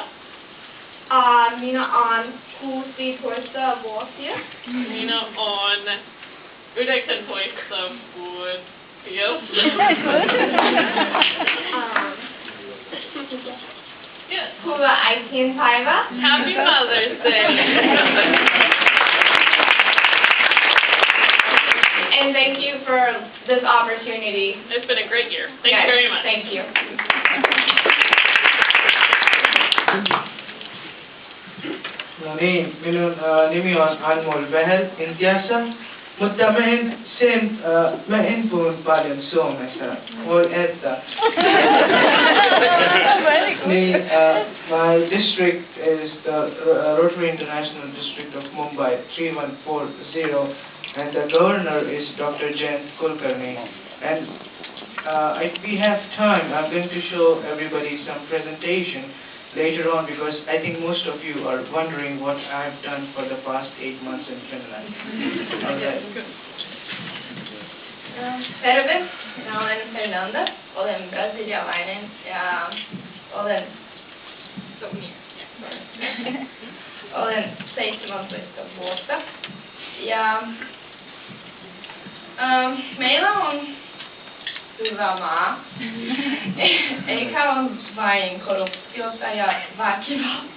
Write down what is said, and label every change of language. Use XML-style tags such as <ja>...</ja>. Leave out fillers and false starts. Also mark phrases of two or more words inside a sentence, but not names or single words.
<fi>Minä olen 16-vuotias. Minä olen 19-vuotias. Hyvää äitienpäivää.</fi> <en>Happy Mother's Day. And thank you for this opportunity. It's been a great year. Thank you very much. Thank you.</en> <fi>No niin, minun nimi on Anmol Behel Intiassa, mutta mä en puhu paljon Suomessa. Voi että.</fi> <en>My district is the Rotary International District of Mumbai 3140, and the governor is Dr. Jayant Kulkarni. And if we have time, I'm going to show everybody some presentation later on, because I think most of you are wondering what I've done for the past 8 months in Finland. Okay.</en> <fi>Terve, minä olen Fernanda, olen brasilialainen ja olen 17 vuotta. Ja meillä on hyvä maa, eikä ole vain korruptiota ja väkivaltaa.</fi>